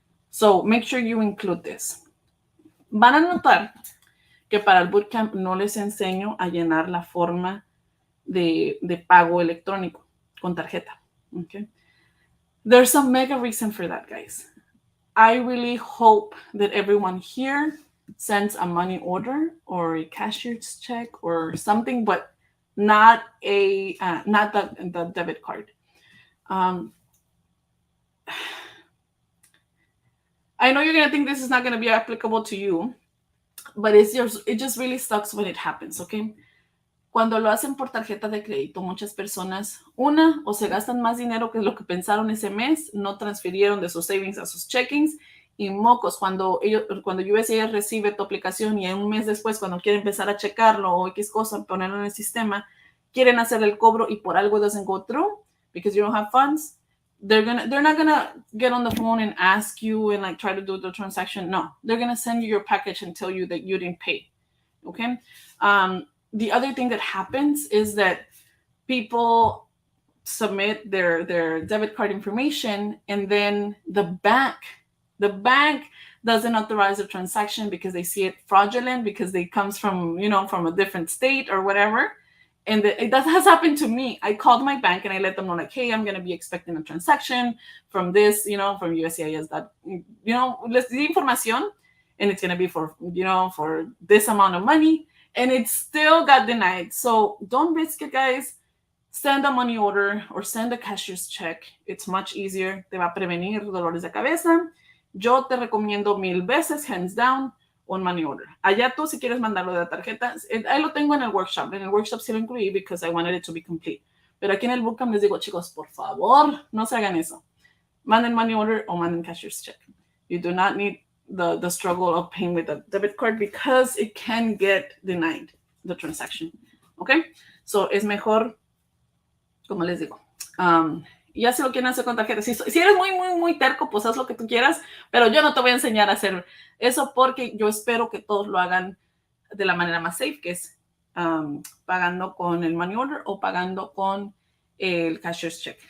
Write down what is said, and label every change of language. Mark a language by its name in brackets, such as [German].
[English] So make sure you include this. [Spanish] Van a notar que para el Bootcamp no les enseño a llenar la forma de pago electrónico con tarjeta. [English] Okay? There's a mega reason for that, guys. I really hope that everyone here sends a money order or a cashier's check or something, but not the debit card. I know you're going to think this is not going to be applicable to you, but it just really sucks when it happens, okay? [Spanish] Cuando lo hacen por tarjeta de crédito, muchas personas, o se gastan más dinero que lo que pensaron ese mes, no transfirieron de sus savings a sus checkings, y mocos, cuando USAID recibe tu aplicación y un mes después, cuando quiere empezar a checarlo o X cosa, ponerlo en el sistema, quieren hacer el cobro y por algo [English] doesn't go through because you don't have funds, they're not gonna get on the phone and ask you and like try to do the transaction. No, they're gonna send you your package and tell you that you didn't pay. Okay. The other thing that happens is that people submit their debit card information, and then the bank doesn't authorize the transaction because they see it fraudulent, because it comes from, from a different state or whatever. And that has happened to me. I called my bank and I let them know, like, hey, I'm going to be expecting a transaction from this, from USCIS, that, [Spanish] les di información, [English] and it's going to be for, for this amount of money, and it still got denied. So don't risk it, guys. Send a money order or send a cashier's check. It's much easier. [Spanish] Te va a prevenir dolores de cabeza. Yo te recomiendo 1000 veces, [English] hands down, [Spanish] un money order. Allá tú, si quieres mandarlo de la tarjeta, ahí lo tengo en el workshop. En el workshop sí lo incluí [English] because I wanted it to be complete. [Spanish] Pero aquí en el bootcamp les digo, chicos, por favor, no se hagan eso. Manden money order o manden cashier's check. [English] You do not need the struggle of paying with a debit card because it can get denied, the transaction. Okay? [Spanish] So es mejor, como les digo, ya si lo quieren hacer con tarjeta, si eres muy, muy, muy terco, pues haz lo que tú quieras, pero yo no te voy a enseñar a hacer eso porque yo espero que todos lo hagan de la manera más safe, que es pagando con el money order o pagando con el cashier's check.